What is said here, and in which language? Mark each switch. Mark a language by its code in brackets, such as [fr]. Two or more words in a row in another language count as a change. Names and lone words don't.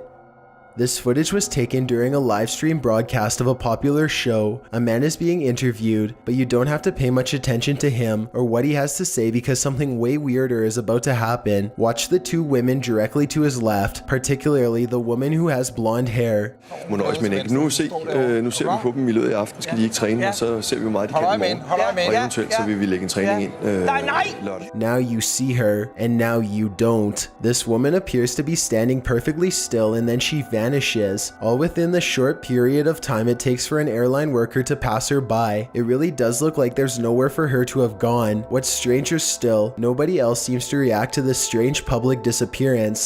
[en] This footage was taken during a live stream broadcast of a popular show. A man is being interviewed, but you don't have to pay much attention to him or what he has to say because something way weirder is about to happen. Watch the two women directly to his left, particularly the woman who has blonde hair. [da] Må nøjes med en enkelt. Nu ser vi på dem i løbet af aften. Skal de ikke træne, og så ser vi hvor meget de kan i morgen. Og eventuelt så vil vi lægge en træning ind lørdag. [en] Now you see her, and now you don't. This woman appears to be standing perfectly still and then she vanishes, all within the short period of time it takes for an airline worker to pass her by. It really does look like there's nowhere for her to have gone. What's stranger still, nobody else seems to react to this strange public disappearance.